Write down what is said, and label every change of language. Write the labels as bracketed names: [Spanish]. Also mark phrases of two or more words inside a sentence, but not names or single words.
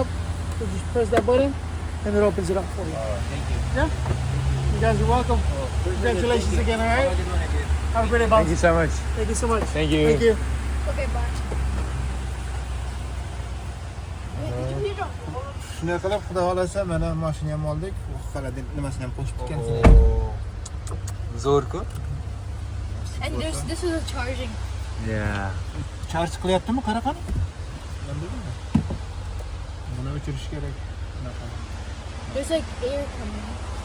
[English] So just press that button, and it opens it up for you. Oh, thank you. Yeah. You guys are welcome. Congratulations Thank you. again. All right. Have a good one again. Have a great day, boss. Thank you so much. Thank you so much. Thank you. Thank you. Okay, bye. Did you drop? [Uzbek] Shunday qilib, xudo xolasa mana mashina ham oldik. Xolodin nimasini ham qo'shib ekansiz. Zo'r-ku. [English] And this is a charging. [Uzbek] Yeah. Charge qilyaptimi? Qara qani. Buni o'chirish kerak. [English] There's like air coming.